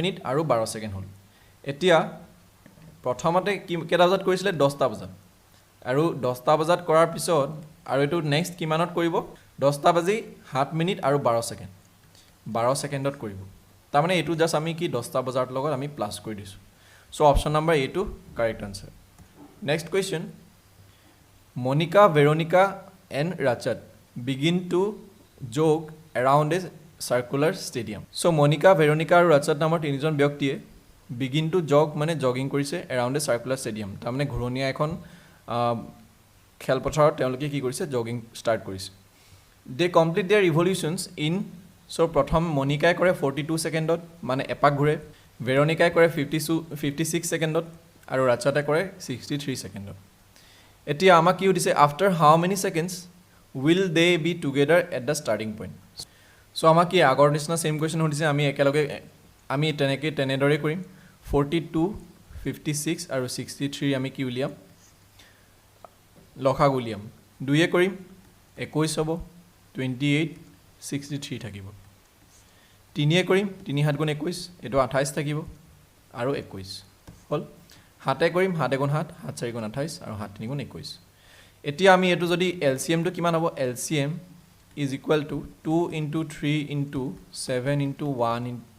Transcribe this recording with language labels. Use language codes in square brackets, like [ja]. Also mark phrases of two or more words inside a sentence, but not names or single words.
[as] মিনিট আৰু 12 সেকেন্ড হল এতিয়া প্ৰথমতে কেটা বজাত কৰিছিলে 10 টা বজাত আৰু 10 টা বজাত কৰাৰ পিছত আৰু এটো নেক্সট কিমানত কৰিব 10 টা বাজি 7 মিনিট আৰু 12 সেকেন্ড 12 ছেকেণ্ডত কৰিব তাৰমানে এইটো জাষ্ট আমি কি 10টা বজাৰ লগত আমি প্লাস কৰি দিছো [en] so option number a to correct answer next question Monica, Veronica and Rachat begin to jog around a circular stadium. So Monica, Veronica [as] আৰু Rachat নামৰ তিনিজন ব্যক্তিয়ে [en] begin to jog [as] মানে জগিং কৰিছে [en] around a circular stadium. [as] তাৰমানে ঘূৰণীয়া এখন খেলপথাৰত তেওঁলোকে কি কৰিছে [en] jogging start [as] কৰিছে. [en] They complete their revolutions in so [as] প্ৰথম মনিকাই কৰে 42 ছেকেণ্ডত মানে এপাক ঘূৰে ভেৰনিকাই কৰে 56 ছেকেণ্ডত আৰু ৰাচাতে কৰে 63 ছেকেণ্ডত এতিয়া আমাক কি দিছে [en] after how many seconds will they be together at the starting point so [as] কি আগৰ নিচিনা [en] same question [as] সুধিছে আমি একেলগে আমি তেনেদৰে কৰিম 42 56 আৰু 63 আমি কি উলিয়াম লখাগ উলিয়াম দুয়ে কৰিম 21 হ'ব 28 63 থাকিব তিনিয়ে কৰিম 3 7 গুণ 21 এটো 28 থাকিব আৰু 21 হল হাতে কৰিম 7 গুণ 7 7 4 গুণ 28 আৰু 7 3 গুণ 21 এতিয়া আমি এটো যদি এলসিএম টো কিমান হ'ব [en] LCM is equal to 2 into 3 into 7 into 1